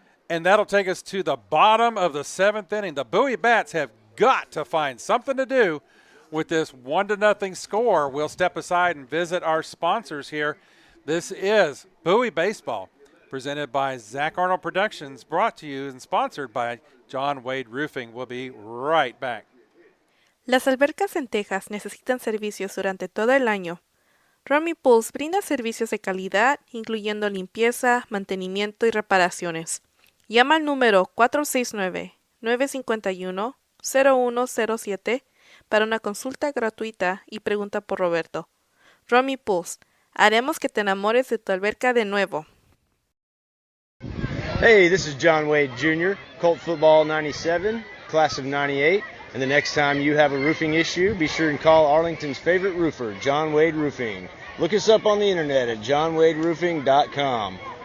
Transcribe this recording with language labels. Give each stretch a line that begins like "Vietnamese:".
English: And that'll take us to the bottom of the 7th inning. The Bowie Bats have got to find something to do with this 1-0 score. We'll step aside and visit our sponsors here. This is Bowie Baseball, presented by Zach Arnold Productions, brought to you and sponsored by John Wade Roofing. We'll be right back.
Spanish: Las albercas en Texas necesitan servicios durante todo el año. Romy Pools brinda servicios de calidad, incluyendo limpieza, mantenimiento y reparaciones. Llama al número 469-951-0107 para una consulta gratuita y pregunta por Roberto. Romy Pools, haremos que te enamores de tu alberca de nuevo.
English: Hey, this is John Wade Jr., Colt Football 97, class of 98. And the next time you have a roofing issue, be sure and call Arlington's favorite roofer, John Wade Roofing. Look us up on the internet at johnwaderoofing.com.